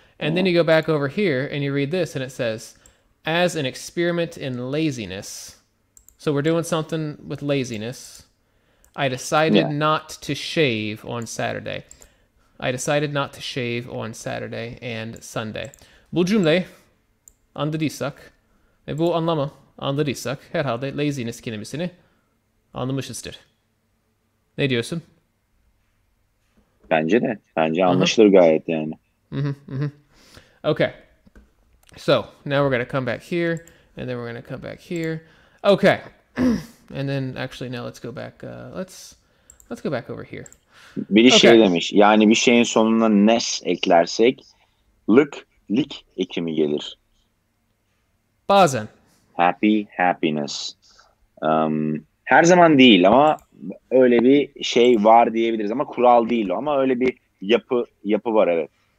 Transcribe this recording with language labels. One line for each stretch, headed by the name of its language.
English: And then you go back over here and you read this and it says, as an experiment in laziness. So we're doing something with laziness. I decided not to shave on Saturday. I decided not to shave on Saturday and Sunday.
Turkish: Bu cümleyi anladıysak ve bu anlamı anladıysak herhalde laziness kelimesini anlamışızdır. Ne diyorsun? Bence de. Bence anlaşılır gayet yani.
English: Okay. So now we're going to come back here, and then we're going to come back here. Okay. And then actually now let's go back. Let's go back over here.
Turkish: Biri
English: Okay.
Turkish: şey demiş. Yani bir şeyin sonuna nes eklersek lik ekimi gelir. Bazen.
English: Happy, happiness.
Turkish: Her zaman değil ama öyle bir şey var diyebiliriz ama kural değil o ama öyle bir yapı var evet.